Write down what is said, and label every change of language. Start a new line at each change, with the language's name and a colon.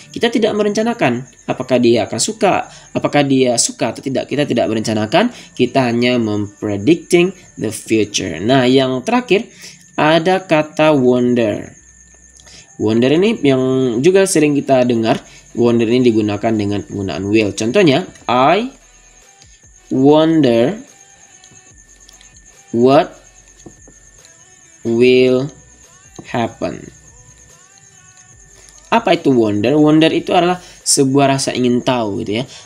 Indonesian: Kita tidak merencanakan apakah dia akan suka, apakah dia suka atau tidak. Kita tidak merencanakan, kita hanya mempredicting
English: the future.
Indonesian: Nah, yang terakhir ada kata wonder. Wonder ini yang juga sering kita dengar. Wonder ini digunakan dengan penggunaan will. Contohnya,
English: I wonder what will happen.
Indonesian: Apa itu wonder? Wonder itu adalah sebuah rasa ingin tahu gitu ya.